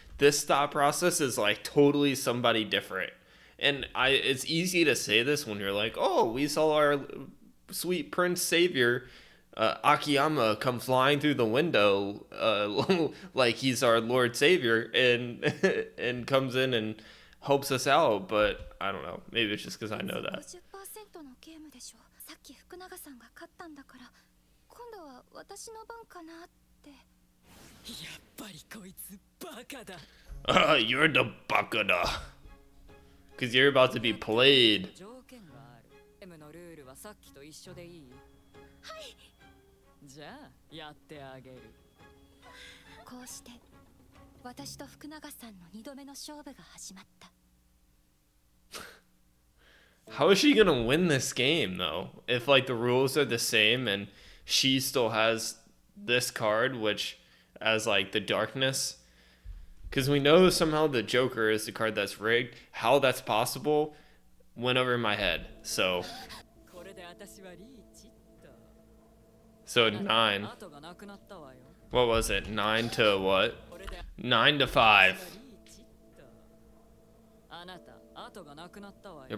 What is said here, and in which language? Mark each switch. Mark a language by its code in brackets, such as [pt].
[en] This thought process is like totally somebody different. And it's easy to say this when you're like, oh, we saw our sweet prince savior Akiyama come flying through the window like he's our Lord Savior and and comes in and helps us out, but I don't know, maybe it's just because I know that. [ja] 50% のゲームでしょ。さっき福永さんが勝ったんだから今度は私の番かなって。やっぱりこいつバカだ。 [en] You're the bakada. Because you're about to be played. [ja] 条件がある。ゲームのルールはさっきと一緒でいい？はい。じゃあやってあげる。こうして私と福永さんの2度目の勝負が始まった。 [en] How is she gonna win this game though? If like the rules are the same and she still has this card, which as like the darkness, because we know somehow the Joker is the card that's rigged. How that's possible went over my head. So [ja] これで私はリーチっと。 [en] so 9. [ja] 後がなくなったわよ。 [en] What was it? 9 to what? [ja] これで [en] 9 to 5. [ja] リーチっと。あなた後がなくなったわよ。